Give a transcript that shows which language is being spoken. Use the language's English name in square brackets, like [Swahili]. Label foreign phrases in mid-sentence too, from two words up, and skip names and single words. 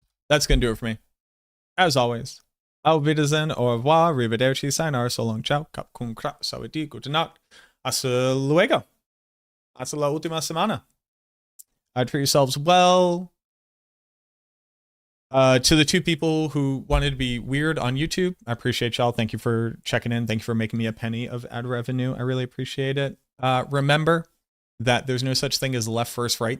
[English] that's going to do it for me. As always, [German] auf Wiedersehen, [French] au revoir, [German] arrivederci, sayonara, [English] so long, [German] ciao, cap cum cra, sawadee, gute Nacht, [Spanish] hasta luego, hasta la última semana. [English] Treat yourselves well. To the 2 people who wanted to be weird on YouTube, I appreciate y'all. Thank you for checking in. Thank you for making me a penny of ad revenue. I really appreciate it. Remember that there's no such thing as left versus right.